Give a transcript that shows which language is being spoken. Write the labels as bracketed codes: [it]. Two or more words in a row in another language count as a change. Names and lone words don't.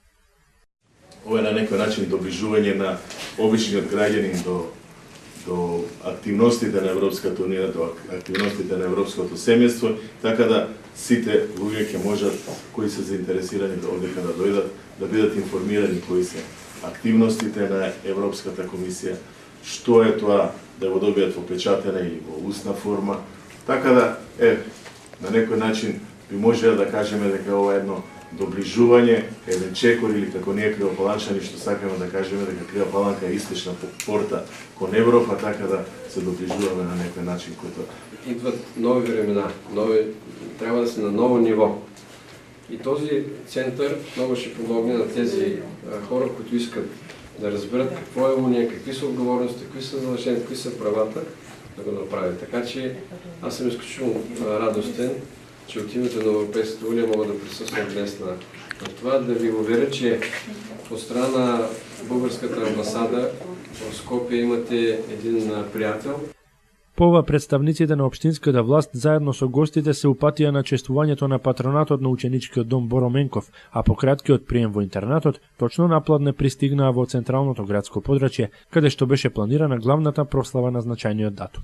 [mk] Ова е на некој начин доближување на обичниот граѓанин до активностите на Европската Унија, до активностите на Европското семејство, така да сите луѓе ќе можат, кои се заинтересирани да одека да дојдат, да бидат информирани кои се активностите на Европската комисија, што е тоа да го добијат во печатена и во устна форма. Така да, на некој начин би можеле да кажеме дека ова е едно доближување, еден чекор или како ние кривопаланчани што сакаме да кажеме дека Крива Паланка е источна порта кон Европа, така да се доближуваме на некој начин кој тоа. [bg] Идват нови времена, [mk] треба да се на ново ниво. [bg] И този центар много ще помогне на тези хора, които искат да разберат какво е Уния, какви са отговорности, какви са задължения, какви са правата, да го направят. Така че аз съм изключително радостен, че от името на Европейската Уния мога да присъствам днес на това, да ви уверя, че от страна на българската амбасада в Скопие имате един приятел. [mk] По ова представниците на општинската власт заедно со гостите се упатија на чествувањето на патронатот на ученичкиот дом Боро Менков, а по краткиот прием во интернатот точно напладне пристигнаа во централното градско подрачје, каде што беше планирана главната прослава на значајниот датум.